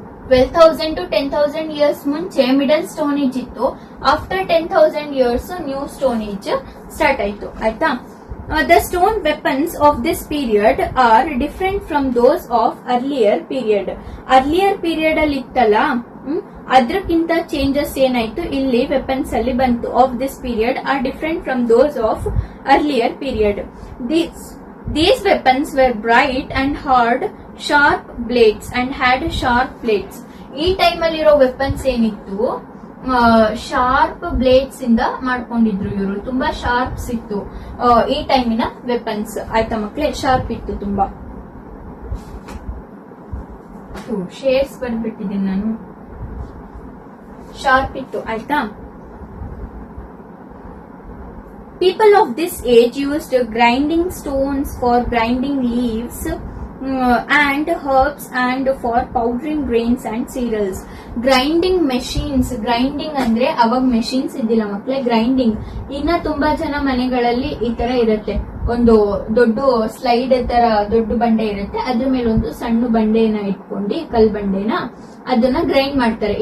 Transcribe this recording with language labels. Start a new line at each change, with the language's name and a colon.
Kannada: 12,000 to 10,000 years ಮುಂಚೆ middle stone age ಇತ್ತು. After 10,000 years new stone age start ಆಯ್ತು. ಆಯ್ತಾ.
English: The stone weapons of this period are different from those of earlier period.
Kannada: Earlier period ಅಲ್ಲಿ ಇತ್ತಲ್ಲ, ಅದಕ್ಕಿಂತ changes ಏನಾಯ್ತು ಇಲ್ಲಿ ವೆಪನ್ಸ್ ಅಲ್ಲಿ ಬಂತು.
English: Of this period are different from those of earlier period. These weapons were bright and hard, sharp blades and had sharp blades.
Kannada: ಈ time ಅಲ್ಲಿರೋ weapons ಏನಿತ್ತು, ಶಾರ್ಪ್ ಬ್ಲೇಡ್ಸ್ ಇಂದ ಮಾಡ್ಕೊಂಡಿದ್ರು ಇವರು. ತುಂಬಾ ಶಾರ್ಪ್ಸ್ ಇತ್ತು ಈ ಟೈಮಿನ ವೆಪನ್ಸ್. ಆಯ್ತಾ ಮಕ್ಕಳೇ. ಶಾರ್ಪ್ ಇತ್ತು ತುಂಬಾ. ಶೇಡ್ಸ್ ಬಂದ್ಬಿಟ್ಟಿದ್ದೀನಿ ನಾನು. ಶಾರ್ಪ್ ಇತ್ತು ಆಯ್ತಾ.
English: People of this age used grinding stones for grinding leaves and herbs and for powdering grains and cereals.
Kannada: Grinding machines, grinding ಅಂದ್ರೆ ಅವಾಗ ಮೆಷಿನ್ಸ್ ಇದ್ದಿಲ್ಲ ಮಕ್ಳೇ. ಗ್ರೈಂಡಿಂಗ್ ಇನ್ನ ತುಂಬಾ ಜನ ಮನೆಗಳಲ್ಲಿ ಈ ತರ ಇರುತ್ತೆ, ಒಂದು ದೊಡ್ಡ ಸ್ಲೈಡ್ ತರ ದೊಡ್ಡ ಬಂಡೆ ಇರುತ್ತೆ, ಅದ್ರ ಮೇಲೆ ಒಂದು ಸಣ್ಣ ಬಂಡೆನ ಇಟ್ಕೊಂಡು ಕಲ್ ಬಂಡೆನ ಅದನ್ನ ಗ್ರೈಂಡ್ ಮಾಡ್ತಾರೆ.